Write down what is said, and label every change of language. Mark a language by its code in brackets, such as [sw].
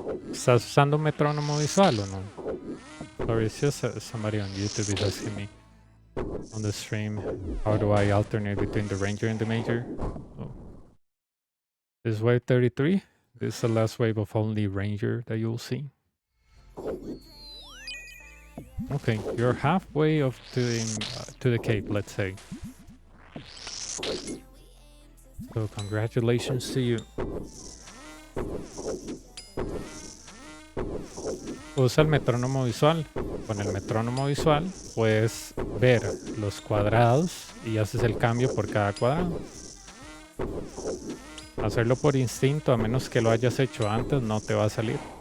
[es] ¿Estás usando metrónomo visual o no? [en] Sorry, it's just somebody on YouTube is asking me on the stream, how do I alternate between the ranger and the major? Oh. This is wave 33. This is the last wave of only ranger that you'll see. Okay, you're halfway up to the cape, let's say. So congratulations to you. [es] Usa el metrónomo visual. Con el metrónomo visual puedes ver los cuadrados y haces el cambio por cada cuadrado. Hacerlo por instinto, a menos que lo hayas hecho antes, no te va a salir.